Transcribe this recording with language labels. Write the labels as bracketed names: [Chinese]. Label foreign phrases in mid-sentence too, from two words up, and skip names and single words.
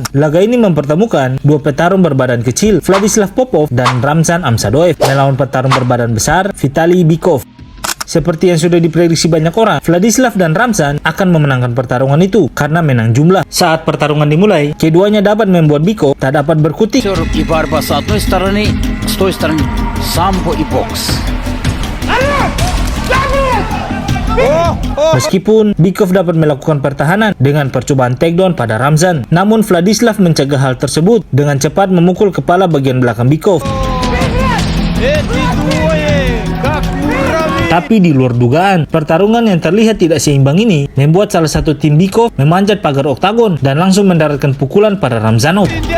[Indonesian] Laga ini mempertemukan 2 petarung berbadan kecil, Vladislav Popov dan Ramzan Amsadoev, melawan petarung berbadan besar, Vitali Bikov. Seperti yang sudah diprediksi banyak orang, Vladislav dan Ramzan akan memenangkan pertarungan itu karena menang jumlah. Saat pertarungan dimulai, keduanya dapat membuat Bikov tak dapat berkutik. [Russian] И борьба с одной стороны, с той стороны самбо и бокс. [Indonesian] Meskipun Bikov dapat melakukan pertahanan dengan percobaan takedown pada Ramzan, namun Vladislav mencegah hal tersebut dengan cepat memukul kepala bagian belakang Bikov. Tapi di luar dugaan, pertarungan yang terlihat tidak seimbang ini membuat salah satu tim Bikov memanjat pagar oktagon dan langsung mendaratkan pukulan pada Ramzanov.